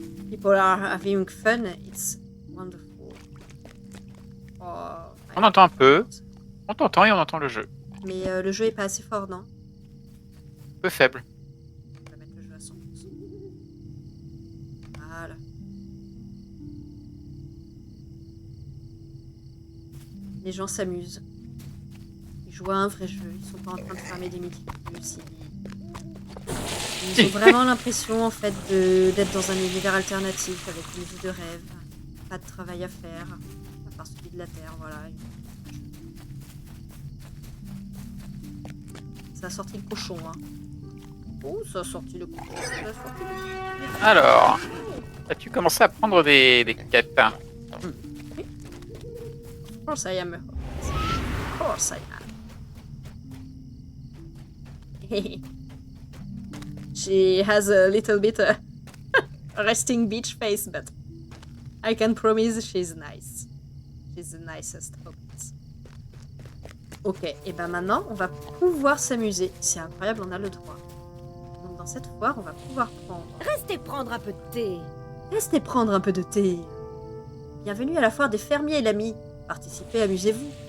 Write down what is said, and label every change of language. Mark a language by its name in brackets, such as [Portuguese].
[English] People are having fun, it's wonderful. Oh, [French] On entend un peu. On t'entend et on entend le jeu. Mais le jeu est pas assez fort, non? Peu faible. On va mettre le jeu à 100%. Voilà. Les gens s'amusent. Ils jouent à un vrai jeu. Ils sont pas en train de farmer des multiplius. Ils ont vraiment l'impression en fait d'être dans un univers alternatif avec une vie de rêve. Pas de travail à faire. À part celui de la Terre, voilà. Ça a sorti le cochon, hein. Oh, ça a sorti le cochon. Ça a sorti le cochon. Alors, as-tu commencé à prendre des quêtes? [English] Oui. Of course I am. Of course I am. She has a little bit resting beach face, but I can promise she's nice. She's the nicest hobbit. [French] Ok, et ben maintenant, on va pouvoir s'amuser. C'est incroyable, on a le droit. Donc dans cette foire, on va pouvoir prendre... Restez prendre un peu de thé. Restez prendre un peu de thé. Bienvenue à la foire des fermiers, l'ami. Participez, amusez-vous.